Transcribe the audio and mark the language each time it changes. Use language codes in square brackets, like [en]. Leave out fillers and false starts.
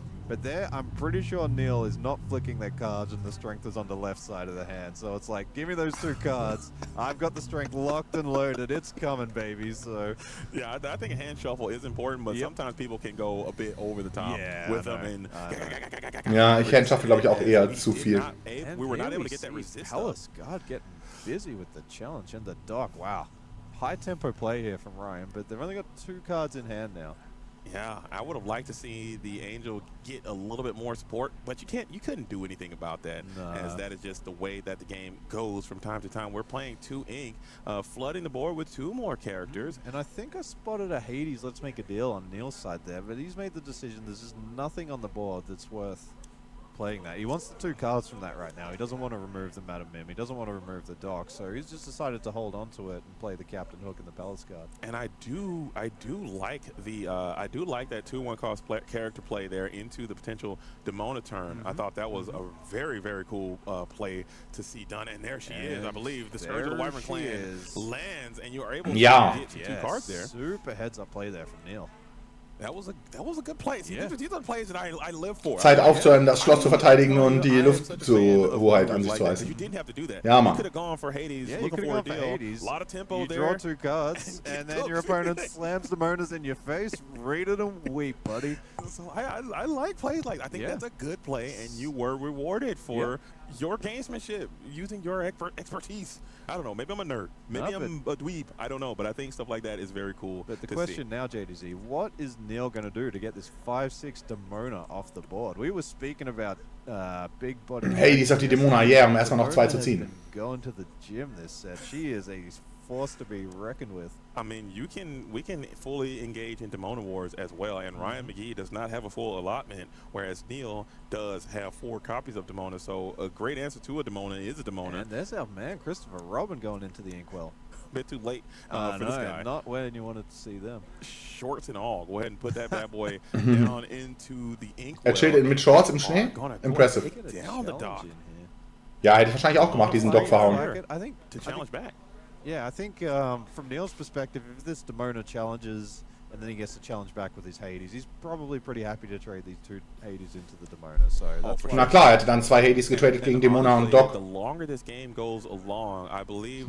[en] But there, I'm pretty sure Niel is not flicking their cards and the strength is on the left side of the hand. So it's like, give me those 2 cards. I've got the strength locked and loaded. It's coming, baby. So yeah, I think a hand shuffle is important, but sometimes people can go a bit over the top with them. And [de] ja, ich hand shuffle, glaube ich, auch eher zu viel. [en] We were not able to get that resist. Palace God getting busy with the challenge and the dock. Wow, high tempo play here from Ryan, but they've only got 2 cards in hand now. Yeah, I would have liked to see the Angel get a little bit more support, but you couldn't do anything about that, as that is just the way that the game goes from time to time. We're playing 2 ink, flooding the board with 2 more characters. And I think I spotted a Hades let's make a deal on Niel's side there, but he's made the decision there's just nothing on the board that's worth playing that. He wants the 2 cards from that right now. He doesn't want to remove the Madam Mim. He doesn't want to remove the dock. So he's just decided to hold on to it and play the Captain Hook and the Palace card. And I do like the that 2/1 cost character play there into the potential Demona turn. I thought that was a very, very cool play to see done. And there she is. I believe the Scourge of the Wyvern Clan lands, and you are able to get 2 cards there. Super heads up play there from Niel. That was a good play. See, these are the plays that I live for. [de] Zeit aufzuhören, das Schloss zu verteidigen und die Lufthoheit an sich zu reißen. Ja, Mann. [en] Yeah, you could have gone for Hades. A lot of tempo you draw 2 cards, and then your opponent slams the Monas in your face. Read it and weep, buddy. So I like plays like that. I think that's a good play, and you were rewarded for your gamesmanship, using your expertise. I don't know. Maybe I'm a nerd. Maybe I'm a dweeb. I don't know. But I think stuff like that is very cool. But the question now, JDZ, what is Niel going to do to get this 5/6 Demona off the board? We were speaking about big body. [de] Hey, die sagt die Demona, yeah, um erstmal noch 2 zu ziehen. [en] Going to the gym this set. She is a force to be reckoned with. I mean, we can fully engage in Demona Wars as well, and Ryan McGee does not have a full allotment, whereas Niel does have 4 copies of Demona, so a great answer to a Demona is a Demona. And there's our man, Christopher Robin, going into the Inkwell. A bit too late for this guy. Not when you wanted to see them. Shorts and all. Go ahead and put that bad boy down into the Inkwell. [de] Chillt mit Shorts im Schnee? [en] Impressive. Down the dock. [de] Ja, hätte ich wahrscheinlich auch gemacht, diesen Dock verhauen. [en] I think to challenge back. Yeah, I think from Niel's perspective, if this Demona challenges and then he gets to challenge back with his Hades, he's probably pretty happy to trade these 2 Hades into the Demona. So [de] na klar, er hätte dann 2 Hades getradet gegen Demona und Dock. [en] The longer this game goes along, I believe